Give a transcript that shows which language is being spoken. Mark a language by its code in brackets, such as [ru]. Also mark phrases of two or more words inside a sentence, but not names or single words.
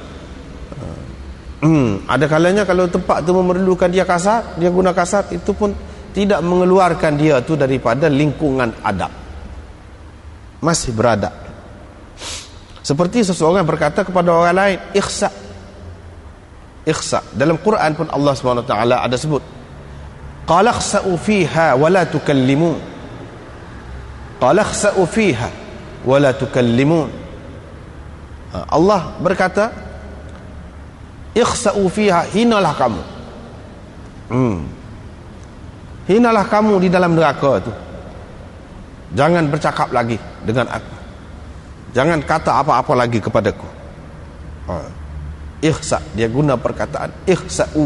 [ms] Ada kalanya kalau tempat tu memerlukan dia kasar, dia guna kasar, itu pun tidak mengeluarkan dia tu daripada lingkungan adab, masih beradab. Seperti seseorang berkata kepada orang lain, ikhsa. Dalam Quran pun Allah SWT ada sebut, [ar] قال اخسئوا فيها ولا تكلمون قال اخسئوا فيها ولا تكلمون. [ms] Allah berkata, [ar] اخسئوا فيها, [ms] hinalah kamu. Hinalah kamu di dalam neraka itu. Jangan bercakap lagi dengan aku. Jangan kata apa-apa lagi kepadaku. Ikhsa, dia guna perkataan ikhsa'u.